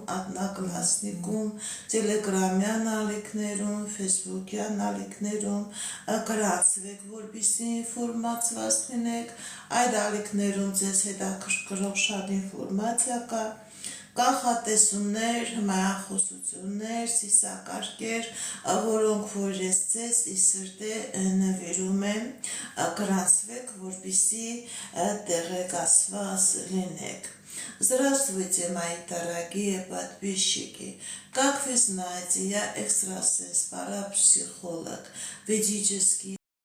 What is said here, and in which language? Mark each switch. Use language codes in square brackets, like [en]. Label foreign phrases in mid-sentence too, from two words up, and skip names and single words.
[hy] Одноклассникում, տելեգրամյան ալիքներում, ֆեյսբուքյան ալիքներում, գրանցվեք, որպեսզի ինֆորմացված լինեք, այդ ալիքներում ձեզ հետաքրքրող շատ ինֆորմացիա կա, կանխատեսումներ, հմայախոսություններ, ծիսակարգեր, որոնք որ ես ձեզ ի սրտե նվիրում եմ, գրանցվեք, որպեսզի տեղեկացված լինեք. [ru] Здравствуйте, мои дорогие подписчики! Как вы знаете, я экстрасенс, парапсихолог, ведический